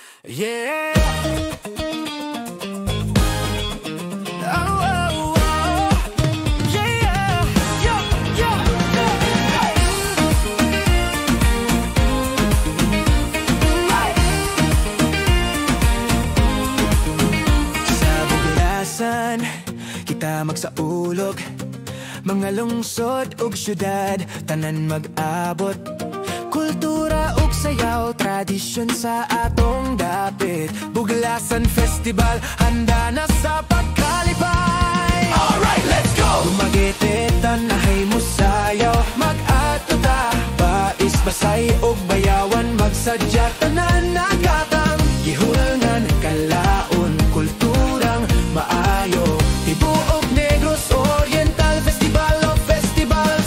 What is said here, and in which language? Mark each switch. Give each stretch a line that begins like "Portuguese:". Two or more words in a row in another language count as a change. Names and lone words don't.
English: Yeah. Oh, oh, oh. Yeah. Yeah. Yeah.
Cebuano: Sa Buglasan kita magsaulog, mga lungsod ug syudad tanan mag-abot. Kultura ug sayaw, tradisyon sa atong dapit. Buglasan Festival, handa na sa pagkalipay.
English: Alright, let's go!
Cebuano: Dumagiti, tanahay mo sayaw, mag-ato ta. Bais, basay ug bayawan, magsadya tanan nagatang. Gihulngan, kalaon, kulturang maayo. Tibuok Negros Oriental Festival of Festivals.